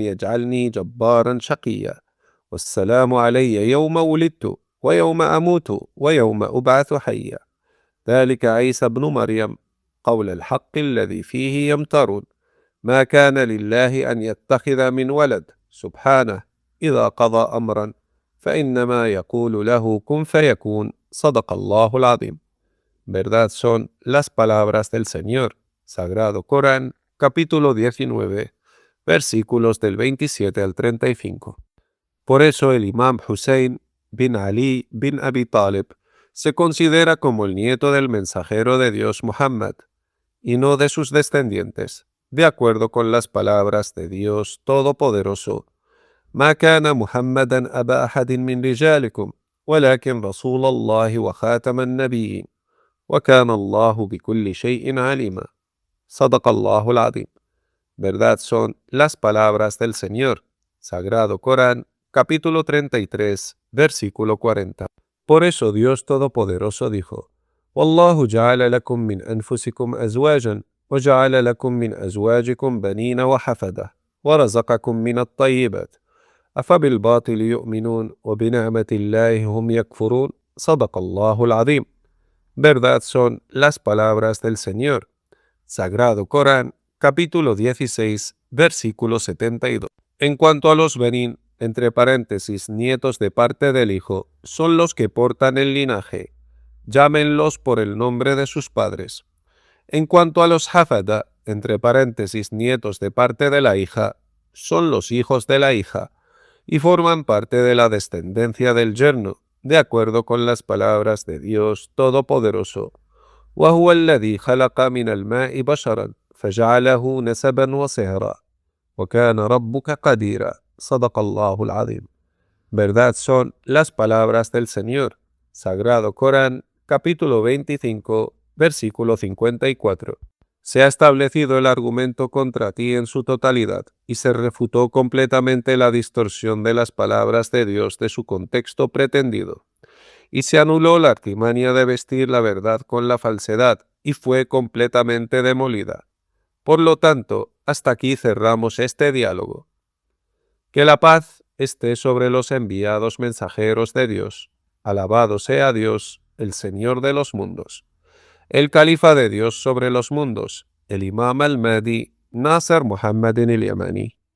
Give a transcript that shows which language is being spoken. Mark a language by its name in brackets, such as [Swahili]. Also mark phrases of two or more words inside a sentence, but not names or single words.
[Arabic] يجعلني جبارا شقيا والسلام علي يوم ولدت ويوم أموت ويوم أبعث حيا ذلك عيسى ابن مريم قول الحق الذي فيه يمترون ما كان لله أن يتخذ من ولد سبحانه إذا قضى أمرا فإنما يقول له كن فيكون صدق الله العظيم. [Spanish] Verdad son las palabras del Señor. Sagrado Corán, capítulo 19, versículos del 27 al 35. Por eso el imam Hussein bin Ali bin Abi Talib se considera como el nieto del mensajero de Dios Muhammad, y no de sus descendientes, de acuerdo con las palabras de Dios Todopoderoso. [Arabic] ما كان محمدا أبا أحد من رجالكم ولكن رسول الله وخاتم النبيين وكان الله بكل شيء عليما. صدق الله العظيم. [Spanish] Verdad son las palabras del Señor. Sagrado Corán, capítulo 33, versículo 40. Por eso Dios Todopoderoso dijo: [Arabic] والله جعل لكم من أنفسكم أزواجا وجعل لكم من أزواجكم بنين وحفدة ورزقكم من الطيبات أفبالباطل يؤمنون وبنعمة الله هم يكفرون. صدق الله العظيم. [Spanish] Verdad son las palabras del Señor. Sagrado Corán, capítulo 16, versículo 72. En cuanto a los benín, entre paréntesis, nietos de parte del Hijo, son los que portan el linaje. Llámenlos por el nombre de sus padres. En cuanto a los hafada, entre paréntesis, nietos de parte de la hija, son los hijos de la hija, y forman parte de la descendencia del yerno, de acuerdo con las palabras de Dios Todopoderoso. [Arabic] وهو الذي خلق من الماء بشرا فجعله نسبا وصهرا وكان ربك قديرا. صدق الله العظيم. [Spanish] Verdad son las palabras del Señor. Sagrado Corán, capítulo 25, versículo 54. Se ha establecido el argumento contra ti en su totalidad y se refutó completamente la distorsión de las palabras de Dios de su contexto pretendido. Y se anuló la artimaña de vestir la verdad con la falsedad y fue completamente demolida. Por lo tanto, hasta aquí cerramos este diálogo. Que la paz esté sobre los enviados mensajeros de Dios. Alabado sea Dios, el Señor de los mundos. El califa de Dios sobre los mundos, el imam al-Mahdi, Nasser Muhammadin al-Yamani.